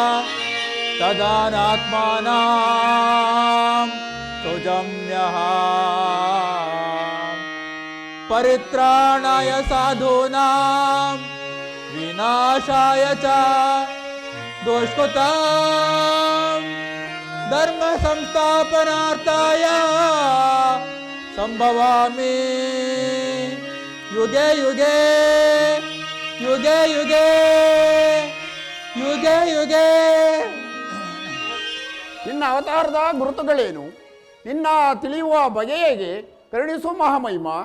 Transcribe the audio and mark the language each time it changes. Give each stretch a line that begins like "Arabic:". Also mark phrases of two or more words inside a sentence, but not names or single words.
Sanskrit: ತದಾನಾತ್ಮಾನಾಂ ಸುಜಮ್ಯಃ ಪರಿತ್ರಾಣಾಯ ಸಾಧೂನಾಂ ವಿನಾಶಾಯ ಚ ದುಷ್ಕೃತಾಂ ಧರ್ಮ ಸಂಸ್ಥಾಪನಾರ್ಥಾಯ ಸಂಭವಾಮಿ ಯುಗೆ ಯುಗೆ ಯುಗೆ ಯುಗೆ ಯುಗೆ ಯುಗೆ.
Kannada: ನಿನ್ನ ಅವತಾರದ ಗುರುತುಗಳೇನು? ನಿನ್ನ ತಿಳಿಯುವ ಬಗೆ ಹೇಗೆ? ಕರುಣಿಸು ಮಹಾಮಹಿಮ.